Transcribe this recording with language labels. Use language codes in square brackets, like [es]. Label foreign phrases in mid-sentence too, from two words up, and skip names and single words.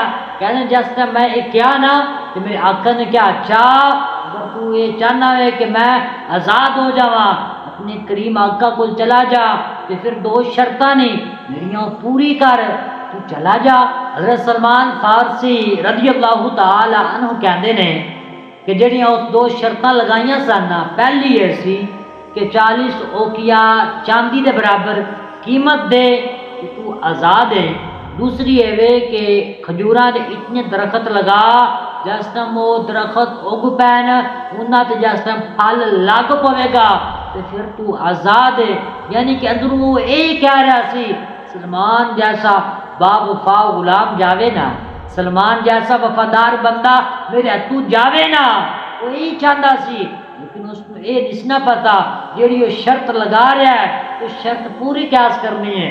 [ur] کہنے جس طرح میں ایک کیا نا کہ میرے آقا نے کیا اچھا اگر تو یہ چاہنا ہے کہ میں آزاد ہو جاواں اپنے کریم آقا کو چلا جا [pa] تے پھر دو شرطاں نے میریاں پوری کر تو چلا جا۔ حضرت سلمان فارسی [ar] رضی اللہ تعالی عنہ [pa] کہندے نے کہ جڑیاں اس دو شرطاں لگائیاں سن، پہلی یہ سی کہ 40 اوقیا چاندی دے برابر قیمت دے کہ تو آزاد ہے، دوسری یہ وے کہ کھجوراں دے اتنے درخت لگا جس طرح وہ درخت اگ پین انہاں تے جس طرح پھل لگ پوے گا تے پھر تو آزاد ہے۔ [ur] یعنی کہ اندروں وہ یہی کہہ رہا سی سلمان جیسا با وفا غلام جاوے نا، سلمان جیسا وفادار بندہ میرے [pa] ہتھوں جاوے نا، [ur] وہ یہی چاہتا سی، لیکن اس کو یہ نہیں پتا جیڑی وہ شرط لگا رہا ہے اس شرط پوری کیس کرنی ہے۔